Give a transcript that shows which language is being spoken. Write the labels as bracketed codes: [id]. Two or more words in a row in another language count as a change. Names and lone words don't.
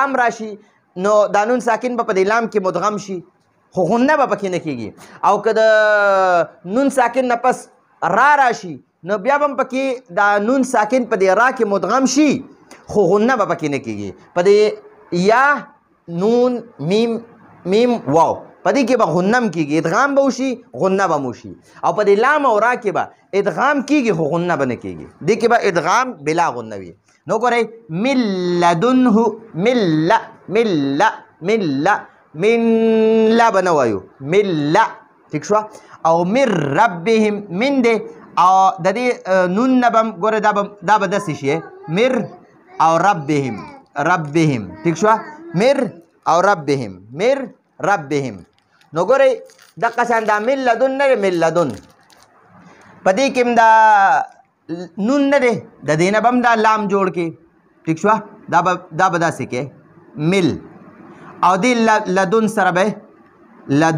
[ps] لام راشي نو دا نون ساکن به په دې لام کې مدغم شي خو غنه به پکې نه کېږي او که د نون ساکن نه پس را راشي نو بیا به هم پکې دا نون ساکن په دې را کې مدغم شي خو غنه به پکې نه کېږي په دې یا نون میم واو په دې کې به غنه هم کېږي ادغام به وشي غنه به هم وشي او په دې لام او را کې به ادغام کېږي خو غنه به نه کېږي دې کې به ادغام بلا غنه وي نو ګورئ من لدنه من لا بنه وایو من لا ٹھیک شوه او [ar] من ربهم [ps] من دی او د دې نون نه به ګوره دا به داسې شي مر او ربهم ٹھیک شوه مر او ربهم نو ګورئ دقه شان دا [ar] من لدن [ps] نه دی [ar] من لدن [ps] په دې کې هم دا نون نه دی د دې نه به هم دا لام جوړ کې ٹھیک شوه دا به داسې کې مل او دی لدن سره به